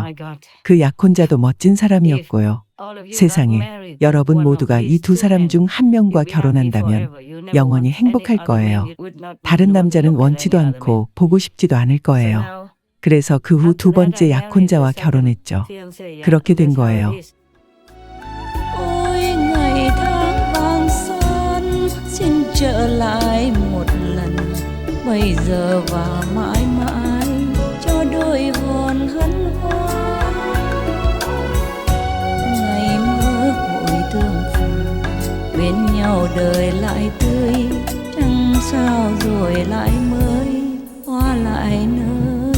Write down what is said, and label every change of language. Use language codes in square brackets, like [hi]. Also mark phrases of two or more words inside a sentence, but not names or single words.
[ko] 그 약혼자도 멋진 사람이었고요. 세상에 여러분 모두가 이 두 사람 중 한 명과 결혼한다면 영원히 행복할 거예요. 다른 남자는 원치도 않고 보고 싶지도 않을 거예요. 그래서 그 후 두 번째 약혼자와 결혼했죠. 그렇게 된 거예요. [vi] Ôi ngày tháng vàng son xin trở lại một lần, bây giờ và mãi mãi cho đôi hồn hân hoan. Ngày mơ hội tương phùng bên nhau đời lại tươi, trăng sao rồi lại mới hoa lại nở.